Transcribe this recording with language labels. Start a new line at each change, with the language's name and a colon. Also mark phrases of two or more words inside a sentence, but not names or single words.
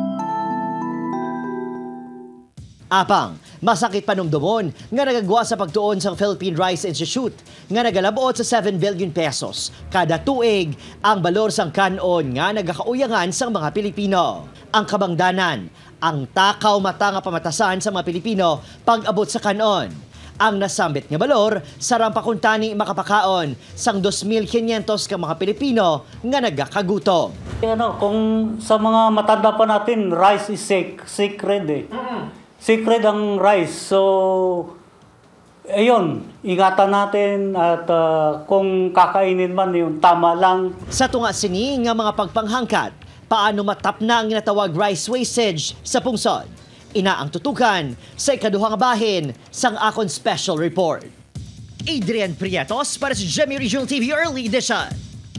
Hiligaynon: Apang, masakit panumdumon nga nagagwa sa pagtuon sa Philippine Rice Institute nga nagalabot sa 7 billion pesos kada tuig ang balor sang kanon nga nagakauyangan sang mga Pilipino. Ang kabangdanan, ang takaw mata nga pamatasan sa mga Pilipino pag-abot sa kanon. Ang nasambit nga balor sarang pakuntani makapakaon sang 2,500 ka mga Pilipino nga nagakagutom.
Filipino: Kung sa mga matanda pa natin,
English: rice is sacred
Filipino: eh. Secret ang rice. So, ayun, ingatan natin at kung kakainin man yun, tama lang.
Hiligaynon: Sa tunga sini nga mga pagpanghangkat, paano matap na ang ginatawag
English: rice wastage
Hiligaynon: sa pungsod? Ina ang tutukan sa ikaduhang bahin sang akon
English: special report.
Hiligaynon: Adrian Prietos para sa GMA Regional TV Early Edition.